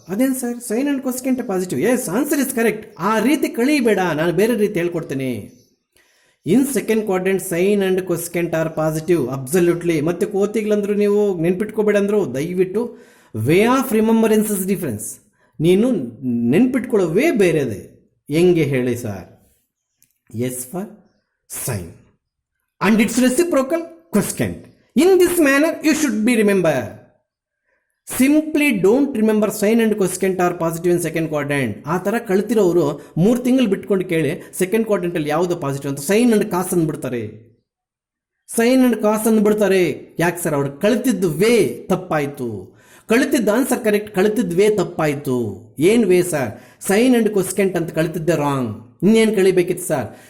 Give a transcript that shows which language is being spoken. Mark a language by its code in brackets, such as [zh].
[kn] ಅದೇನು sir sign and ಕೊಸ್ಕೆಂಟ್ positive? [en] Yes, answer is correct. [kn] ಆ ರೀತಿ ಕಳೀಬೇಡ, ನಾನು ಬೇರೆ ರೀತಿ ಹೇಳ್ಕೊಡ್ತೇನೆ. [en] In second quadrant sine and cosecant are positive absolutely. [kn] ಮತ್ತೆ ಕೋತಿಗ್ಲಂದ್ರು ನೀವು ನೆನ್ಪಿಟ್ಕೋಬೇಡ ಅಂದ್ರು, ದಯವಿಟ್ಟು [en] Way of remembrance is difference. [kn] ನೀನು ನೆನ್ಪಿಟ್ಕೊಳ್ಳೋ ವೇ ಬೇರೆದೆ. ಹೆಂಗೆ ಹೇಳಿ sir? [en] S for sine and its reciprocal cosecant. In this manner you should be remember. Simply don't remember sin and cosecant are positive in second quadrant. [kn] ಆ ಥರ ಕಳ್ತಿರೋರು 3 ತಿಂಗಳು ಬಿಟ್ಕೊಂಡು ಕೇಳಿ second ಕ್ವಾಡ್ರೆಂಟಲ್ಲಿ ಯಾವುದು positive ಅಂತ sign and cos ಅಂದ್ಬಿಡ್ತಾರೆ. Sign and ಕಾಸ್ ಅಂದ್ಬಿಡ್ತಾರೆ. ಯಾಕೆ sir? ಅವ್ರು ಕಳಿತಿದ್ದು way ತಪ್ಪಾಯಿತು. ಕಳಿತಿದ್ದ ಆನ್ಸರ್ ಕರೆಕ್ಟ್, ಕಳಿತಿದ್ದ ವೇ ತಪ್ಪಾಯಿತು. ಏನು ವೇ ಸರ್? ಸೈನ್ ಅಂಡ್ ಕೊಸ್ಕೆಂಟ್ ಅಂತ ಕಳಿತಿದ್ದೆ ರಾಂಗ್. ಇನ್ನೇನು ಕಳಿಬೇಕಿತ್ತು ಸರ್?